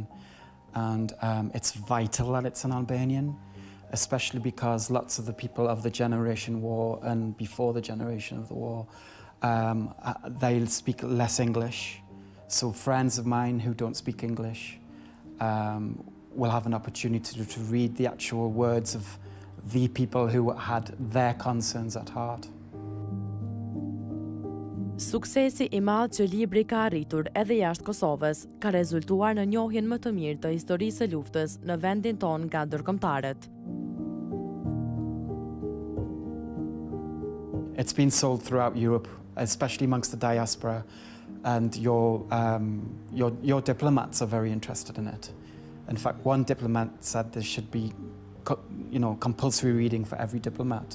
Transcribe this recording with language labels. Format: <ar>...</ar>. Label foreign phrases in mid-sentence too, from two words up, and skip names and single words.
<en>And it's vital that it's in Albanian, especially because lots of the people of the Generation War and before the generation of the war, they'll speak less English. So friends of mine who don't speak English will have an opportunity to read the actual words of the people who had their concerns at heart.</en> <sq>Suksesi I madh që libri ka arritur edhe jashtë Kosovës ka rezultuar në njohjen më të mirë të historisë së luftës në vendin tonë nga ndërkombëtarët.</sq> <en>It's been sold throughout Europe, especially amongst the diaspora, and your diplomats are very interested in it. In fact, one diplomat said there should be, compulsory reading for every diplomat.</en>